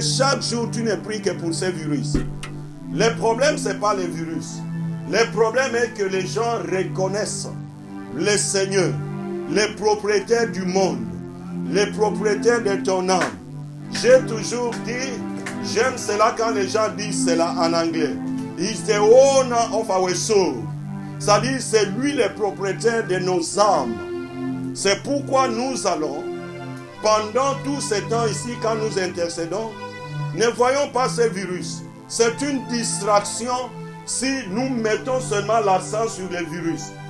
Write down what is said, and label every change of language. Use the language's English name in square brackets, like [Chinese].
[French] Chaque jour, tu ne pries que pour ce virus. Le problème, ce n'est pas le virus. Le problème est que les gens reconnaissent le Seigneur, le propriétaire du monde, le propriétaire de ton âme. J'ai toujours dit, j'aime cela quand les gens disent cela en anglais. [English] He's the owner of our soul. [French] C'est-à-dire, c'est lui le propriétaire de nos âmes. C'est pourquoi nous allons, pendant tout ce temps ici, quand nous intercédons, ne voyons pas ce virus. C'est une distraction si nous mettons seulement l'accent sur le virus.